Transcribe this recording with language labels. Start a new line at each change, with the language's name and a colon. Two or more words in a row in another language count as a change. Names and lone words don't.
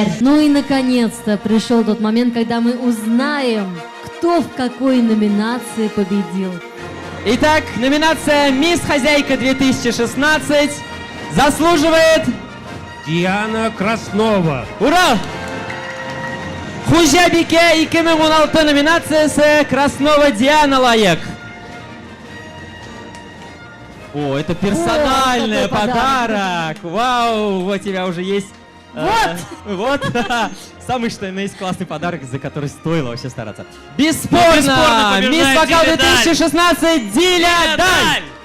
Russian: Ну и наконец-то пришел тот момент, когда мы узнаем, кто в какой номинации победил. Итак, номинация «Мисс Хозяйка 2016» заслуживает Диана Краснова. Ура!
Tatar: Хуҗабикә 2016 номинациясе Краснова Диана лайык.
Russian: О, это персональный вот подарок. Вау, вот у тебя уже есть. Вот! Вот. Самый что есть классный подарок, за который стоило вообще стараться. Бесспорно! Мисс Вокал 2016 Диля Даль!